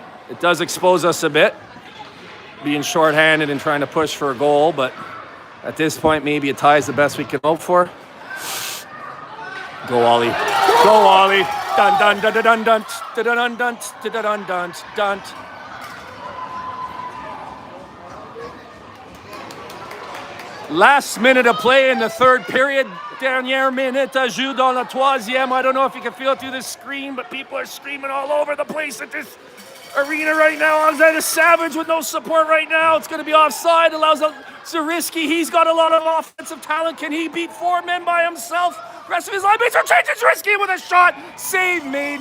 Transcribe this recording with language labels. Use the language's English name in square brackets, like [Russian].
[English] It does expose us a bit, being shorthanded and trying to push for a goal, but at this point, maybe a tie is the best we can hope for. Go, Ollie. Go, Ollie. Dun, dun, dun, dun, dun, dun, dun, dun, dun, dun, dun, dun, dun. Last minute of play in the third period. [French] Dernière minute à jouer dans la troisième. [English] I don't know if you can feel it through the screen, but people are screaming all over the place at this arena right now. Alexander Savage with no support right now. It's going to be offside. Allows Zariski. He's got a lot of offensive talent. Can he beat 4 men by himself? Rest of his line mates are changing. Zariski with a shot. Save made.